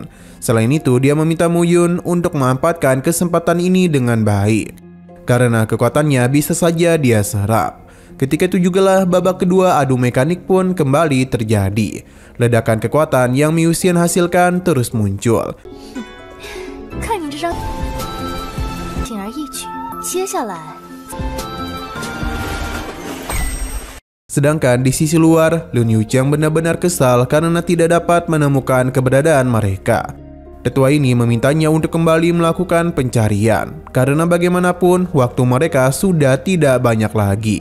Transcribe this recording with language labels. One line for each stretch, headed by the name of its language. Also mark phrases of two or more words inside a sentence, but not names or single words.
Indonesian: Selain itu, dia meminta Muyun untuk memanfaatkan kesempatan ini dengan baik, karena kekuatannya bisa saja dia serap. Ketika itu jugalah babak kedua adu mekanik pun kembali terjadi. Ledakan kekuatan yang Ming Yuxin hasilkan terus muncul.
Chinese: 看你这张，轻而易举。接下来，
Indonesian: Sedangkan di sisi luar, Lun Yucheng benar-benar kesal karena tidak dapat menemukan keberadaan mereka. Tetua ini memintanya untuk kembali melakukan pencarian, karena bagaimanapun waktu mereka sudah tidak banyak lagi.